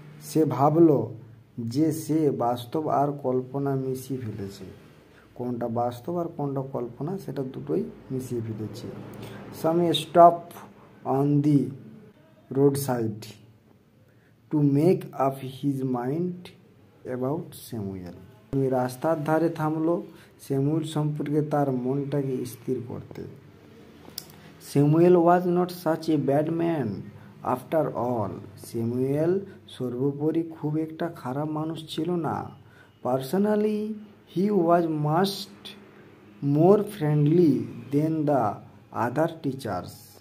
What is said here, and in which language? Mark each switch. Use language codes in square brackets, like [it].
[bn] সে ভাবল যে সে বাস্তব আর কল্পনা মিশিয়ে ফেলেছে। কোনটা বাস্তব আর কোনটা কল্পনা সেটা দুটোই মিশিয়ে ফেলেছে। [en] Sami stopped on the roadside to make up his mind about Samuel. [bn] রাস্তার ধারে থামলো স্যামুয়েল সম্পর্কে তার মনটাকে স্থির করতে। [en] Samuel was not such a bad man after all. [bn] Samuel সর্বোপরি খুব একটা খারাপ মানুষ ছিল না। [en] Personally, he was much more friendly than the other teachers.